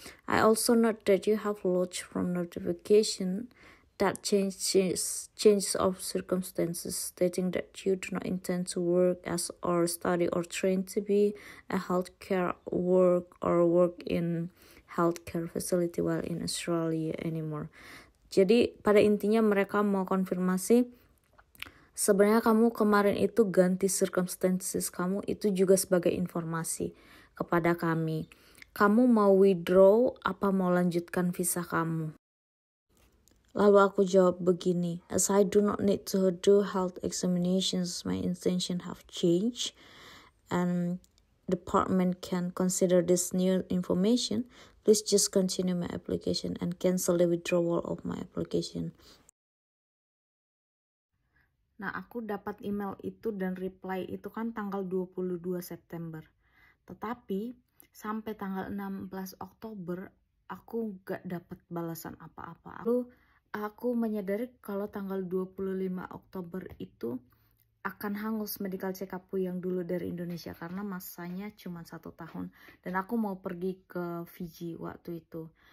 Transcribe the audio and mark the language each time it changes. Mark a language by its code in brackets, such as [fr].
[en] I also note that you have lodged from notification that change of circumstances, stating that you do not intend to work as or study or train to be a healthcare work in healthcare facility while in Australia anymore. [id] Jadi pada intinya mereka mau konfirmasi, sebenarnya kamu kemarin itu ganti circumstances kamu, itu juga sebagai informasi kepada kami. Kamu mau withdraw apa mau lanjutkan visa kamu? [en] Lalu aku jawab begini, as I do not need to do health examinations, my intention have changed and department can consider this new information. Please just continue my application and cancel the withdrawal of my application. [id] Nah, aku dapat email itu dan reply itu kan tanggal 22 September. Tetapi sampai tanggal 16 Oktober aku gak dapat balasan apa-apa. Lalu aku menyadari kalau tanggal 25 Oktober itu akan hangus medical check-upku yang dulu dari Indonesia, karena masanya cuma 1 tahun dan aku mau pergi ke Fiji waktu itu.